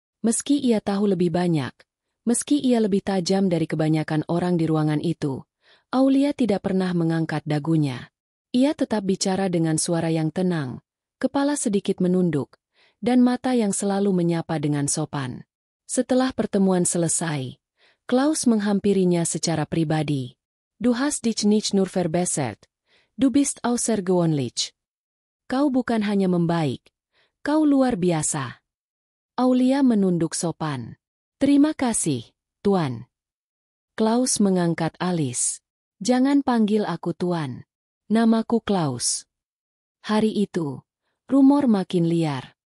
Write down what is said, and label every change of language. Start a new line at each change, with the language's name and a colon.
Indonesian: Meski ia tahu lebih banyak, meski ia lebih tajam dari kebanyakan orang di ruangan itu, Aulia tidak pernah mengangkat dagunya. Ia tetap bicara dengan suara yang tenang, kepala sedikit menunduk, dan mata yang selalu menyapa dengan sopan. Setelah pertemuan selesai, Klaus menghampirinya secara pribadi.
German: Du hast dich nicht nur verbessert, du bist außergewöhnlich.
Indonesian: Kau bukan hanya membaik, kau luar biasa. Aulia menunduk sopan. Terima kasih, Tuan. Klaus mengangkat alis. Jangan panggil aku Tuan. Namaku Klaus. Hari itu, rumor makin liar.